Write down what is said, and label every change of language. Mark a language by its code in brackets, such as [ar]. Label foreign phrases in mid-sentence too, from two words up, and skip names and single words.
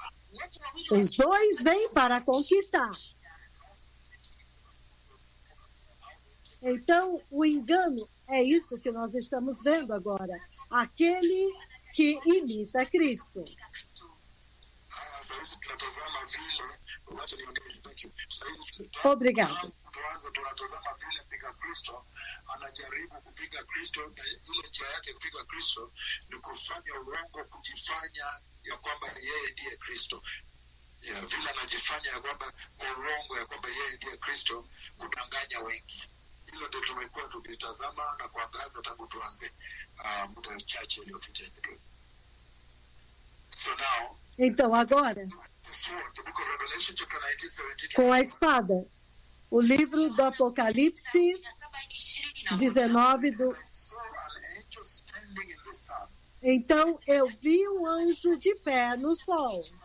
[pt] Os dois vêm para conquistar. Então, o engano é isso que nós estamos vendo agora. Aquele que imita Cristo. Obrigado. [sw] Tunatazama vile mpiga Kristo anajaribu kupiga Kristo, na ile njia yake kupiga Kristo ni kufanya uongo, kujifanya ya kwamba yeye ndiye Kristo. Vile anajifanya ya kwamba kwa uongo ya kwamba yeye ndiye Kristo, kudanganya wengi. Hilo ndio tumekuwa tukitazama na kuangaza tangu tuanze muda mchache uliopita. [en] So now, [pt] então agora, com a espada, o livro do Apocalipse 19 Então eu vi um anjo de pé no sol,